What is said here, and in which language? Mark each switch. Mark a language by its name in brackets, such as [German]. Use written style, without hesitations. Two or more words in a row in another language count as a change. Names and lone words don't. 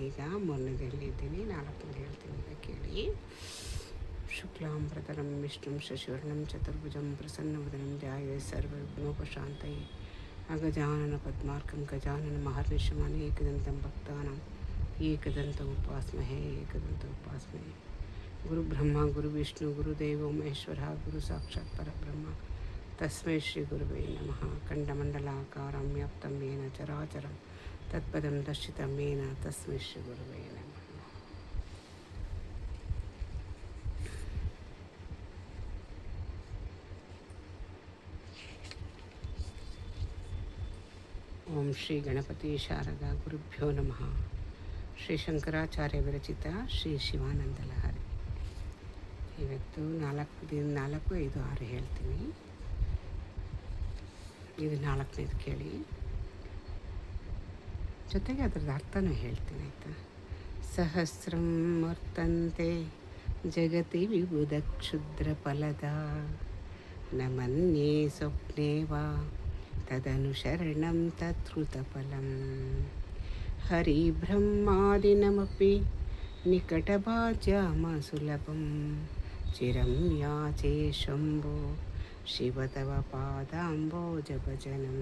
[Kannada] ಈಗ 3ನೇದು ಹೇಳಿದ್ದೀನಿ, 4ನೇದು ಹೇಳ್ತೀನಿ. ಈಗ ಕೇಳಿ. [Sanskrit] ಶುಕ್ಲಾಂಬರಧರಂ ವಿಷ್ಣುಂ ಶಶಿವರ್ಣಂ ಚತುರ್ಭುಜಂ ಪ್ರಸನ್ನವದನಂ ಧ್ಯಾಯೇತ್ ಸರ್ವವಿಘ್ನೋಪಶಾಂತಯೇ ಅಗಜಾನನ ಪದ್ಮಾರ್ಕಂ ಗಜಾನನ ಮಹರ್ನಿಶಂ ಅನೇಕದಂತಂ ಭಕ್ತಾನಾಂ ಏಕದಂತಮುಪಾಸ್ಮಹೇ. ಗುರು ಬ್ರಹ್ಮ ಗುರು ವಿಷ್ಣು ಗುರುದೇವೋ ಮಹೇಶ್ವರ ಗುರು ಸಾಕ್ಷಾತ್ ಪರಬ್ರಹ್ಮ ತಸ್ಮೈ ಶ್ರೀ ಗುರುವೇ ನಮಃ. ಖಂಡಮಂಡಲಾಕಾರಂ ವ್ಯಾಪ್ತಂ ಯೇನ ಚರಾಚರಂ ತತ್ಪದಂ ದರ್ಶಿತಂ ಯೇನ ತಸ್ಮೈ ಶ್ರೀ ಗುರುವೇ ನಮಃ. ಓಂ ಶ್ರೀ ಗಣಪತಿ ಶಾರದಾ ಗುರುಭ್ಯೋ ನಮಃ. ಶ್ರೀ ಶಂಕರಾಚಾರ್ಯ ವಿರಚಿತ ಶ್ರೀ ಶಿವಾನಂದ ಲಹರಿ. [Kannada] ಇವತ್ತು 4, 5, 6 ಹೇಳ್ತೀನಿ. ಇದು 4ನೇದು ಕೇಳಿ, ಜೊತೆಗೆ ಅದರದ್ದು ಅರ್ಥನೂ ಹೇಳ್ತೀನಿ, ಆಯಿತಾ. [Sanskrit] ಸಹಸ್ರಂ ವರ್ತಂತೆ ಜಗತಿ ವಿಬುಧ ಕ್ಷುದ್ರ ಫಲದ ನ ಮನ್ಯೇ ಸ್ವಪ್ನೇ ವಾ ತದನುಶರಣಂ ತತ್ಕೃತಫಲಂ ಹರಿಬ್ರಹ್ಮಾದಿನಮಪಿ ನಿಕಟಭಾಜ್ಯಮ ಸುಲಭಂ ಚಿರಂ ಯಾಚೆ ಶಂಭೋ ಶಿವ ತವ ಪಾದಾಂಬೋಜ ಭಜನಂ.